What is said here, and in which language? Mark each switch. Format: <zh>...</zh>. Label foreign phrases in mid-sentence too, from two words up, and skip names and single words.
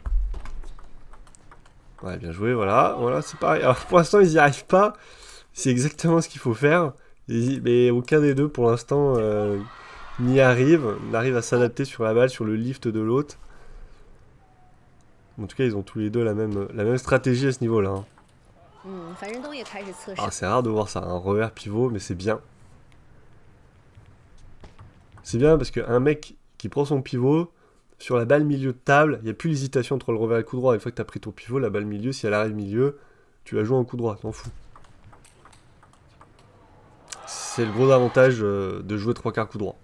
<fr>Ouais, bien joué, voilà. Voilà, c'est pareil. Alors, pour l'instant, ils n'y arrivent pas. C'est exactement ce qu'il faut faire. Mais aucun des deux, pour l'instant, n'y arrive. N'arrive à s'adapter sur la balle, sur le lift de l'autre. En tout cas, ils ont tous les deux la même stratégie à ce niveau-là. Hein.</fr> <zh>樊振东也开始测试。</zh> <fr>Ah, c'est rare de voir ça, un revers pivot, mais c'est bien. C'est bien parce qu'un mec qui prend son pivot, sur la balle milieu de table, il n'y a plus l'hésitation entre le revers et le coup droit. Une fois que tu as pris ton pivot, la balle milieu, si elle arrive milieu, tu la joues en coup droit, t'en fous. C'est le gros avantage de jouer 3/4 coup droit.</fr>